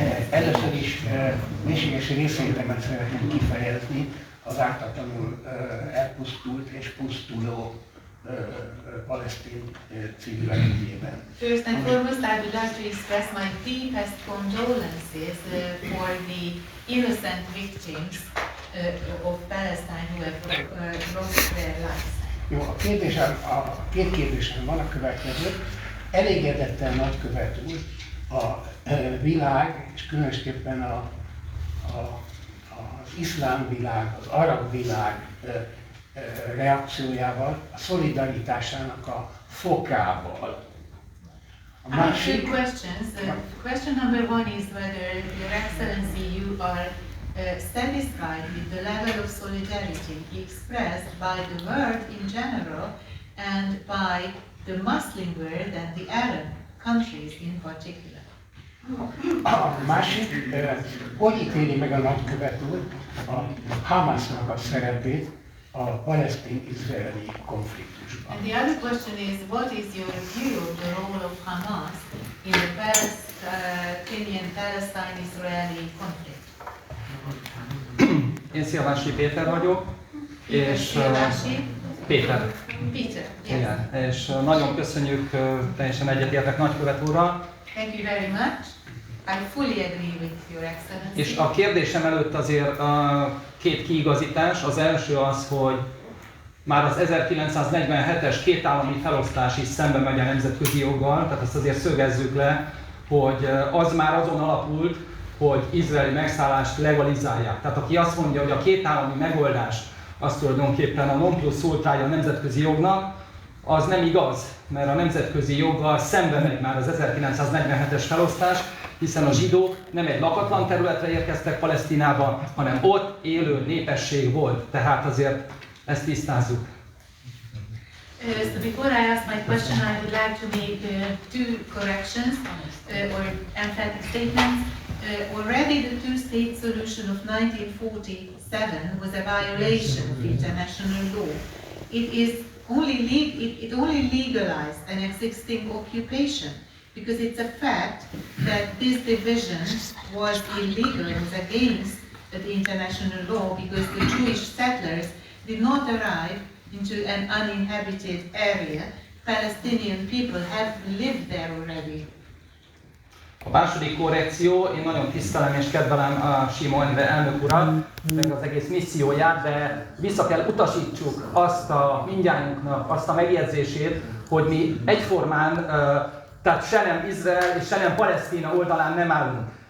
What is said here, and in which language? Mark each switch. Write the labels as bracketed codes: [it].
[hu] Először is mélységes részvétemet szeretném kifejezni az ártatlanul elpusztult és pusztuló palesztin civilek ügyében. [en] First and foremost, I would like to express my deepest condolences for the innocent victims of Palestine who have lost their lives. [hu] Jó, a két kérdésem van, a következő. Elégedettel nagykövet úr a világ, és különösképpen az iszlám világ, az arab világ reakciójával, a szolidaritásának a fokával. [en] I have two questions. Question number one is whether, Your Excellency, you are satisfied with the level of solidarity expressed by the world in general and by the Muslim world and the Arab countries in particular. [hu] A másik, hogy ítéli meg a nagykövet úr a Hamasnak a szerepét a palesztin-izraeli konfliktusban? [en] And the other question is, what is your view of the role of Hamas in the Palestinian-Palestine-Israeli conflict? [hu] Én Szilvási Péter vagyok, és Péter. [en] Peter, yes. [hu] Igen, és nagyon köszönjük, teljesen egyetértek nagykövet úrral. [en] Thank you very much. I fully agree with Your Excellency. [hu] És a kérdésem előtt azért két kiigazítás. Az első az, hogy már az 1947-es kétállami felosztás is szembe megy a nemzetközi joggal, tehát azt azért szögezzük le, hogy az már azon alapult, hogy izraeli megszállást legalizálják. Tehát aki azt mondja, hogy a kétállami megoldás az tulajdonképpen a non plus ultrája a nemzetközi jognak, az nem igaz, mert a nemzetközi joggal szembe megy már az 1947-es felosztás, hiszen a zsidók nem egy lakatlan területre érkeztek Palesztinába, hanem ott élő népesség volt. Tehát azért ezt tisztázzuk. [en] So before I ask my question, I would like to make two corrections or emphatic statements. Already the two-state solution of 1947 was a violation of international law. It only legalized an existing occupation, because it's a fact that this division was illegal, it was against the international law, because the Jewish settlers did not arrive into an uninhabited area. Palestinian people have lived there already. [hu] A második korrekció, én nagyon tisztelem és kedvelem a Simon elnök urat, meg az egész misszióját, de vissza kell utasítsuk azt a mindnyájunknak azt a megjegyzését, hogy mi egyformán, tehát se nem Izrael és se nem Palesztina oldalán nem állunk.